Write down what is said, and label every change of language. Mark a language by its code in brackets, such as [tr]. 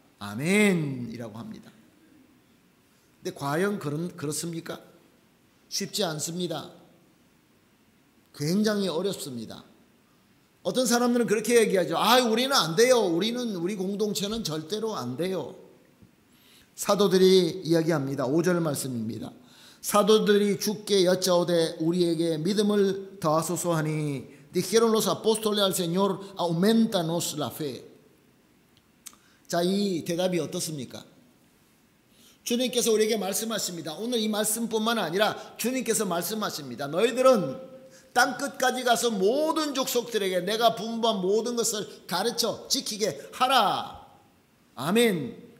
[ko] 아멘이라고 합니다. 근데 과연 그렇습니까? 쉽지 않습니다. 굉장히 어렵습니다. 어떤 사람들은 그렇게 얘기하죠. 우리는 안 돼요. 우리 공동체는 절대로 안 돼요. 사도들이 이야기합니다. 5절 말씀입니다. 사도들이 주께 여짜오되 우리에게 믿음을 더하소서 하니 [es] dijeron los apóstoles al Señor aumentanos la fe. [ko] 자, 이 대답이 어떻습니까? 주님께서 우리에게 말씀하십니다. 오늘 이 말씀뿐만 아니라 주님께서 말씀하십니다. 너희들은 땅끝까지 가서 모든 족속들에게 내가 분부한 모든 것을 가르쳐 지키게 하라. 아멘.